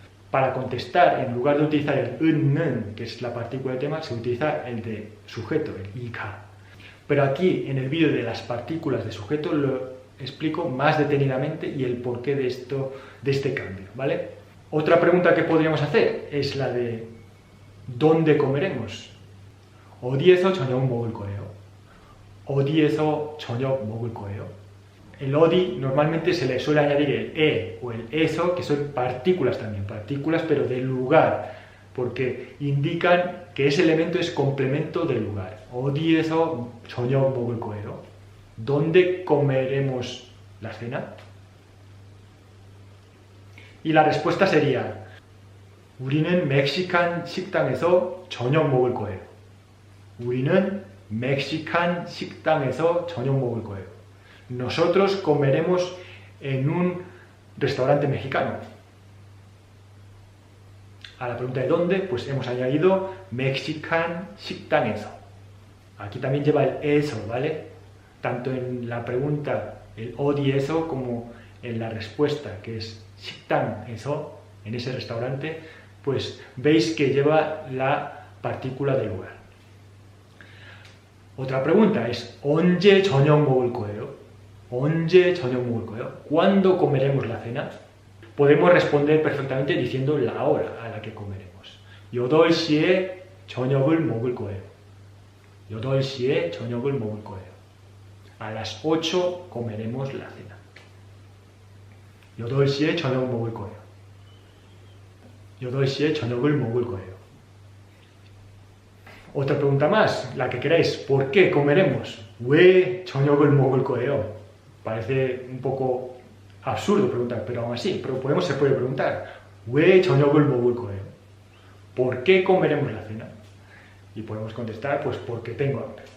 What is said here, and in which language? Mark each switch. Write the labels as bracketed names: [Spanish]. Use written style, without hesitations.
[Spanish] Para contestar, en lugar de utilizar el 는, que es la partícula de tema, se utiliza el de sujeto, el 이가. Pero aquí, en el vídeo de las partículas de sujeto, lo explico más detenidamente y el porqué de este cambio, ¿vale? Otra pregunta que podríamos hacer es la de ¿dónde comeremos? [Korean] 어디에서 저녁 먹을 거예요? 어디에서 저녁 먹을 거예요? [Spanish] El odi normalmente se le suele añadir el e o el eso, que son partículas también, partículas pero del lugar, porque indican que ese elemento es complemento del lugar. [Korean] 어디에서 저녁 먹을 거예요? [Spanish] ¿Dónde comeremos la cena? Y la respuesta sería [Korean] 우리는 멕시칸 식당에서 저녁 먹을 거예요. 우리는 멕시칸 식당에서 저녁 먹을 거예요. [Spanish] Nosotros comeremos en un restaurante mexicano. A la pregunta de dónde, pues hemos añadido [Korean] 멕시칸 식당에서. [Spanish] Aquí también lleva el eso, ¿vale? Tanto en la pregunta el 어디에서 como en la respuesta, que es 식당에서, en ese restaurante, pues veis que lleva la partícula del lugar. Otra pregunta es [Korean] 언제 저녁 먹을 거예요? 언제 저녁 먹을 거예요? [Spanish] ¿Cuándo comeremos la cena? Podemos responder perfectamente diciendo la hora a la que comeremos. [Korean] 8시에 저녁을 먹을 거예요. 8시에 저녁을 먹을 거예요. [Spanish] A las 8 comeremos la cena. [Korean] 8시에 저녁 먹을 거예요. 8시에 저녁을 먹을 거예요. [Spanish] Otra pregunta más, la que queráis. ¿Por qué comeremos? [Korean] 왜 저녁을 먹을 거예요? [Spanish] Parece un poco absurdo preguntar, pero aún así, se puede preguntar. [Korean] 왜 저녁을 먹을 거예요? [Spanish] ¿Por qué comeremos la cena? Y podemos contestar, pues porque tengo hambre.